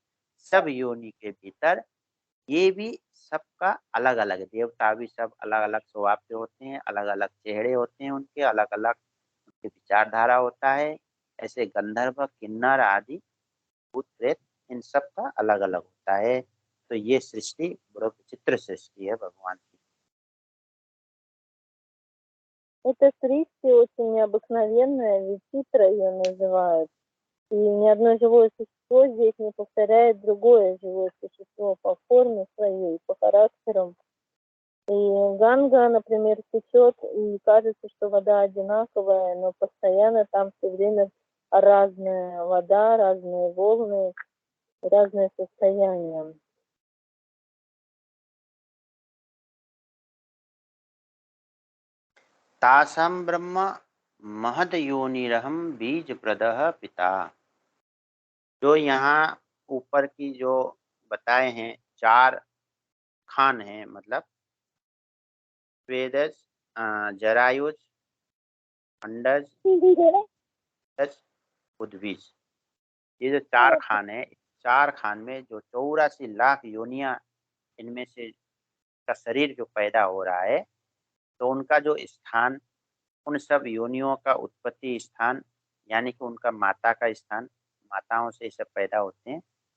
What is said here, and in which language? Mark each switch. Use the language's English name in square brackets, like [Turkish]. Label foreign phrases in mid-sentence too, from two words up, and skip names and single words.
[Hindi] सब योनि के भीतर ये भी सबका अलग अलग, देवता भी सब अलग अलग स्वभाव के होते हैं, अलग अलग चेहरे होते हैं उनके, अलग अलग उनके विचारधारा होता है। ऐसे गंधर्व किन्नर आदि भूत प्रेत इन सब का अलग अलग होता है। तो ये सृष्टि बड़ा विचित्र सृष्टि है भगवान की। [Russian] Это сृष्टि очень необыкновенная, вичитра ее называют. И ни одно живое существо здесь не повторяет другое живое существо по форме своей, по характеру. И Ганга, например, течет, и кажется, что вода одинаковая, но постоянно там все время разная вода, разные волны, разные состояния. [Sanskrit] तासाम ब्रह्म महद योनिरहम बीज प्रदह पिता। [Hindi] जो यहाँ ऊपर की जो बताए हैं 4 खान हैं, मतलब स्वेदज, जरायुज, अंडज, उद्भिज, ये जो 4 खान है, 4 खान में जो 84 लाख योनियां, इनमें से का शरीर जो पैदा हो रहा है, तो उनका जो स्थान, उन सब योनियों का उत्पत्ति स्थान, यानी कि उनका माता का स्थान, माताओं से सब पैदा होते हैं।